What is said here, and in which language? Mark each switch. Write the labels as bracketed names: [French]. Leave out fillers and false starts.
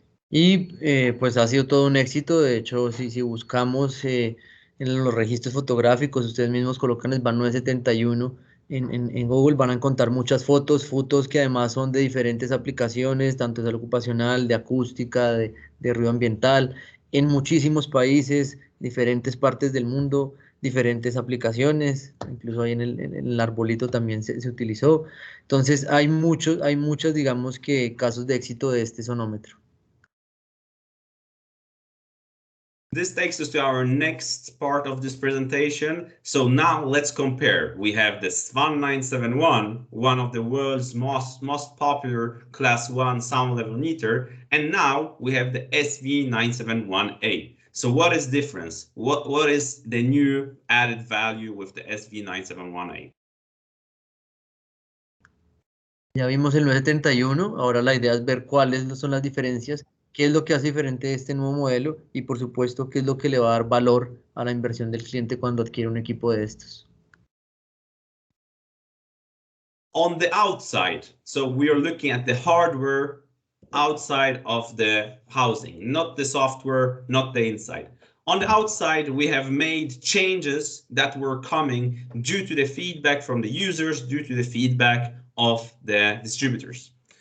[Spanish] Y pues ha sido todo un éxito. De hecho, si buscamos en los registros fotográficos, ustedes mismos colocan SV971 en Google, van a encontrar muchas fotos que además son de diferentes aplicaciones, tanto de salud ocupacional, de acústica, de ruido ambiental, en muchísimos países, diferentes partes del mundo, diferentes aplicaciones, incluso ahí en el arbolito también se utilizó. Entonces hay muchos, digamos que casos de éxito de este sonómetro. [English] This takes us to our next part of this presentation. So now let's compare. We have the SV971, one of the world's most popular class 1 sound level meter, and now we have the SV971A. So what is difference? What is the new added value with the SV971A? [Spanish] Ya vimos el 971, ahora la idea es ver cuáles son las diferencias, qué es lo que hace diferente este nuevo modelo y por supuesto qué es lo que le va a dar valor a la inversión del cliente cuando adquiere un equipo de estos. [English] On the outside, so we are looking at the hardware outside of the housing, not the software, not the inside. On the outside, we have made changes that were coming due to the feedback from the users, due to the feedback of the distributors.